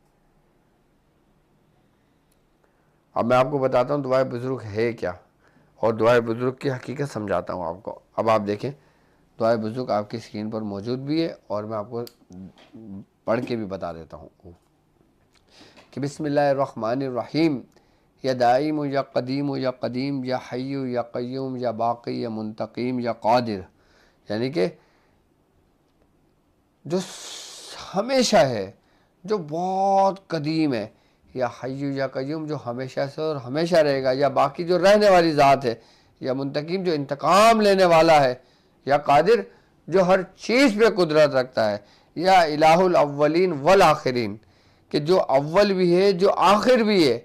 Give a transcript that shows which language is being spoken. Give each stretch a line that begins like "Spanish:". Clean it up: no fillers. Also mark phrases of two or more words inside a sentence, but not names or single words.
Urdu: اب میں آپ کو بتاتا ہوں دعائے بزرگ ہے کیا، اور دعائے بزرگ کی حقیقت سمجھاتا ہوں آپ کو۔ اب آپ دیکھیں، دعائے بزرگ آپ کی اسکرین پر موجود بھی ہے اور میں آپ کو پڑھ کے بھی بتا دیتا ہوں کہ
Arabic: بسم اللہ الرحمن الرحیم، یا دائم یا قدیم یا قدیم یا حی یا قیوم یا باقی یا منتقیم یا قادر۔
Urdu: یعنی کہ جو ہمیشہ ہے، جو بہت قدیم ہے،
Arabic: یا حی یا قیوم
Urdu: جو ہمیشہ سے اور ہمیشہ رہے گا،
Arabic: یا باقی
Urdu: جو رہنے والی ذات ہے،
Arabic: یا منتقم
Urdu: جو انتقام لینے والا ہے،
Arabic: یا قادر
Urdu: جو ہر چیز پہ قدرت رکھتا ہے،
Arabic: یا الہ الاولین والآخرین
Urdu: کہ جو اول بھی ہے جو آخر بھی ہے۔